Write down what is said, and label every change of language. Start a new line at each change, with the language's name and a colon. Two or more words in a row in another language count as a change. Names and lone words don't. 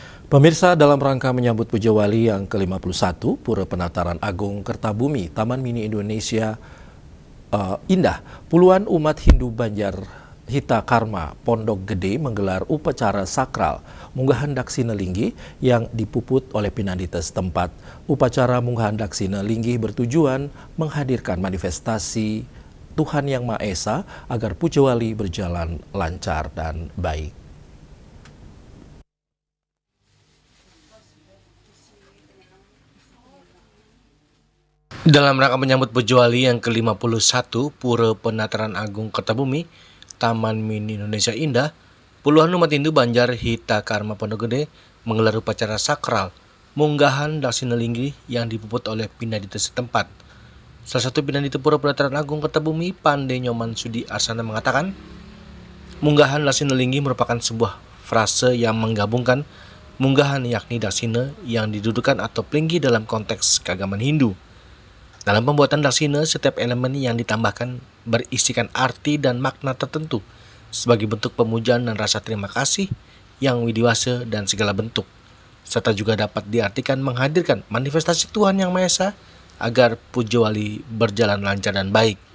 Indonesian: Pemirsa, dalam rangka menyambut Puja Wali yang ke-51, Pura Penataran Agung Kertabumi, Taman Mini Indonesia Indah, puluhan umat Hindu Banjar Hita Karma Pondok Gede menggelar upacara sakral munggahan Daksina Linggih yang dipuput oleh pinandita setempat. Upacara munggahan Daksina Linggih bertujuan menghadirkan manifestasi Tuhan Yang Maha Esa agar Puja Wali berjalan lancar dan baik. Dalam rangka menyambut Puja Wali yang ke-51 Pura Penataran Agung Kertabumi, Taman Mini Indonesia Indah, puluhan umat Hindu Banjar Hita Karma Pondok Gede menggelar upacara sakral munggahan Daksina Linggih yang dipuput oleh pinandita setempat. Salah satu pinandita Pura Penataran Agung Kertabumi, Pande Nyoman Sudi Arsana mengatakan, munggahan Daksina Linggih merupakan sebuah frase yang menggabungkan munggahan yakni Daksina yang didudukan atau Linggih dalam konteks keagamaan Hindu. Dalam pembuatan Daksina, setiap elemen yang ditambahkan berisikan arti dan makna tertentu sebagai bentuk pemujaan dan rasa terima kasih yang widiwasa dan segala bentuk, serta juga dapat diartikan menghadirkan manifestasi Tuhan Yang Maha Esa agar Puja Wali berjalan lancar dan baik.